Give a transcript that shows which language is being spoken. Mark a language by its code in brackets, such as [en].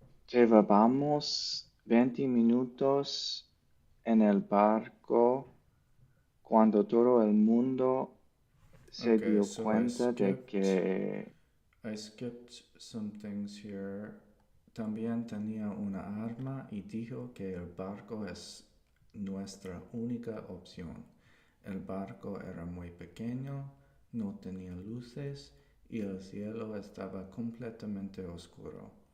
[es] Llevábamos 20 minutos en el barco cuando todo el mundo se [en] Okay, [es] dio [en] so [es] cuenta de que [en] I skipped some things here [es] también tenía una arma y dijo que el barco es nuestra única opción. El barco era muy pequeño, no tenía luces y el cielo estaba completamente oscuro.